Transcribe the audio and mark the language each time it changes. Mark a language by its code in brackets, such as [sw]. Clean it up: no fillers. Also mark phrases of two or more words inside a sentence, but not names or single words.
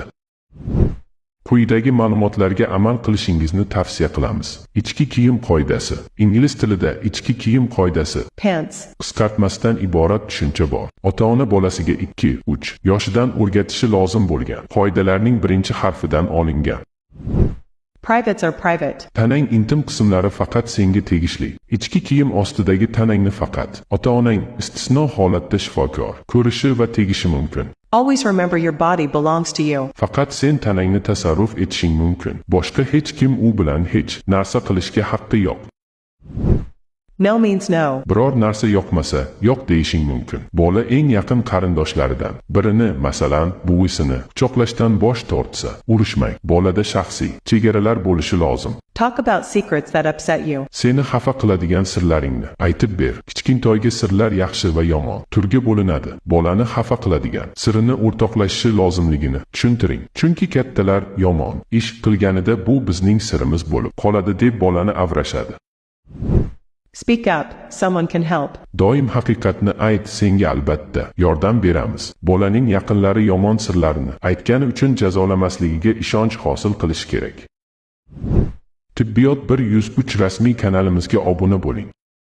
[uz] Quyidagi ma'lumotlarga amal qilishingizni tavsiya qilamiz. Ichki kiyim qoidasi. Ingliz tilida ichki kiyim qoidasi pants qisqartmasdan iborat tushuncha bor. Ota-ona bolasiga 2-3 yoshidan o'rgatishi lozim bo'lgan qoidalarning birinchi harfidan olingan. [en] Privates are private. [uz] Tanang intim qismlari faqat senga tegishli. Ichki kiyim ostidagi tanangni faqat ota-onang, istisno holatda shifokor, ko'rishi va tegishi mumkin. [en] Always remember your body belongs to you. [uz] Faqat sen tanangni tasarruf etishing mumkin. Boshqa hech kim u bilan hech narsa qilishga haqqi yo'q. [en] No means no. [uz] Biror narsa yoqmasa, yo'q deyishing mumkin. Bola eng yaqin qarindoshlaridan birini, masalan, buvisini quchoqlashdan bosh tortsa, urishmang. Bolada shaxsiy chegaralar bo'lishi lozim. [en] Talk about secrets that upset you. [uz] Seni xafa qiladigan sirlaringni aytib ber. Kichkintoyga sirlar yaxshi va yomon turga bo'linadi. Bolani xafa qiladigan sirini o'rtoqlashishi lozimligini tushuntiring. Chunki kattalar yomon ish qilganida bu bizning sirimiz bo'lib qoladi deb bolani avrashadi. [en] Speak up, someone can help. [uz] Doim haqiqatni ayt, senga albatta yordam beramiz. Bolaning yaqinlari yomon sirlarini aytgani uchun jazolamasligiga ishonch hosil qilish kerak. Tibbiyot 103 rasmiy kanalimizga obuna bo'ling.